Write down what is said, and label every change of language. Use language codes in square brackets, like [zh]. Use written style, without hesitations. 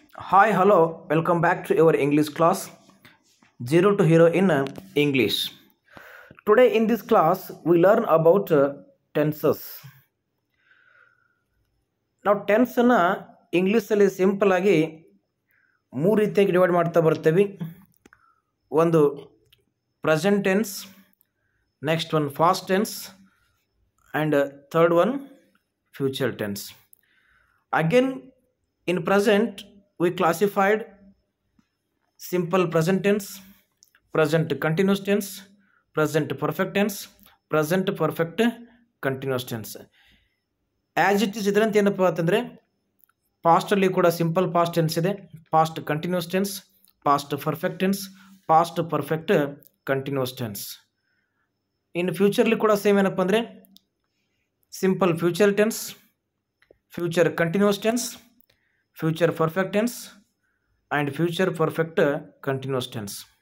[en] Hi, hello, welcome back to our English class Zero to Hero in English. Today in this class, we learn about tenses. [kn] ನಾವು tension ಇಂಗ್ಲೀಷಲ್ಲಿ simple ಆಗಿ ಮೂರು ರೀತಿಯಾಗಿ divide ಮಾಡ್ತಾ ಬರ್ತೀವಿ. [en] ಒಂದು present tense, next one fast tense, and third one future tense. Again in present we classified simple present tense, present continuous tense, present perfect tense, present perfect continuous tense. As it is [kn] ಇದರಂತೆ ಏನಪ್ಪ ಅಂತಂದರೆ ಪಾಸ್ಟಲ್ಲಿ ಕೂಡ simple past tense ಇದೆ, past continuous tense, past perfect tense, past perfect continuous tense. ಇನ್ನು futurely ಕೂಡ same ಏನಪ್ಪ ಅಂದರೆ simple future tense, future continuous tense, future perfect tense and future perfect continuous tense.